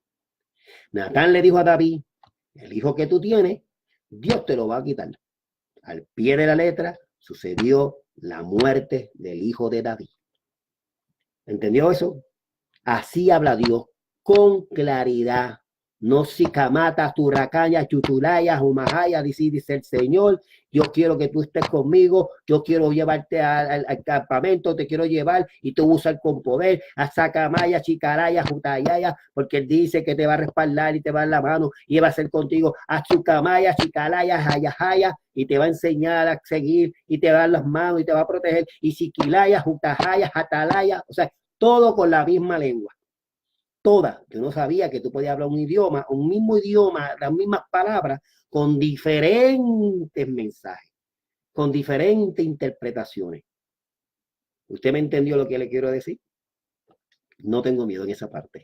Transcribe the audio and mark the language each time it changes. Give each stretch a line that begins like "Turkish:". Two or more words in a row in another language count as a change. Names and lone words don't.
Spanish: Natán le dijo a David, el hijo que tú tienes, Dios te lo va a quitar. Al pie de la letra sucedió la muerte del hijo de David. ¿Entendió eso? Así habla Dios con claridad. No sicamata, turacaya, chutulaya, humajaya, dice el Señor, yo quiero que tú estés conmigo, yo quiero llevarte al campamento, te quiero llevar y tú usar con poder, a sacamaya, chicaraya, jutayaya, porque él dice que te va a respaldar y te va a dar la mano y va a ser contigo, a chucamaya, chicalaya, jayajaya, y te va a enseñar a seguir y te va a dar las manos y te va a proteger, y siquilaya, jutajaya, jatalaya, o sea, todo con la misma lengua. Todas. Yo no sabía que tú podías hablar un idioma, un mismo idioma, las mismas palabras, con diferentes mensajes, con diferentes interpretaciones. ¿Usted me entendió lo que le quiero decir? No tengo miedo en esa parte.